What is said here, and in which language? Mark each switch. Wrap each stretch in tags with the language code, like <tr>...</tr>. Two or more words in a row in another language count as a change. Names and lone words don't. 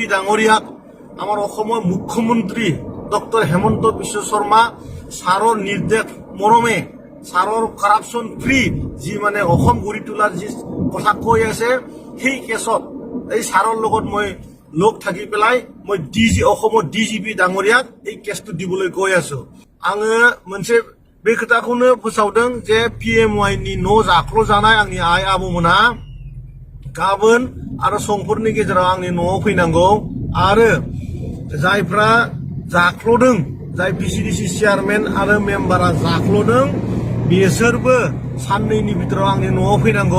<as>ডাঙৰীয়াক আমাৰ অসমৰ মুখ্যমন্ত্ৰী ডক্টৰ হেমন্ত বিশ্ব শৰ্মা ছাৰৰ নিৰ্দেশ মৰমে ছাৰৰ</as> <en>corruption free</en> <as>যি অসম গঢ়ি তোলাৰ যি কথা কৈ আছে, সেই কেছত এই ছাৰৰ লগত মই লগ থাকি পেলাই মই অসমৰ DGP ডাঙৰীয়াক এই কেছটো দিবলৈ গৈ আছো।</as> <brx>आङो मोनसे बे खोथाखौनो फोसावदों जे PMYनि न' जाख्ल'जानाय आंनि आइ आबौमोना गाबोन आरो समफोरनि गेजेराव आंनि न'आव फैनांगौ। आरो जायफ्रा जाख्ल'दों, जाय PCDC चेयारमेन आरो मेम्बारा जाख्ल'दों, बिसोरबो साननैनि भितराव आंनि न'आव फैनांगौ।</brx>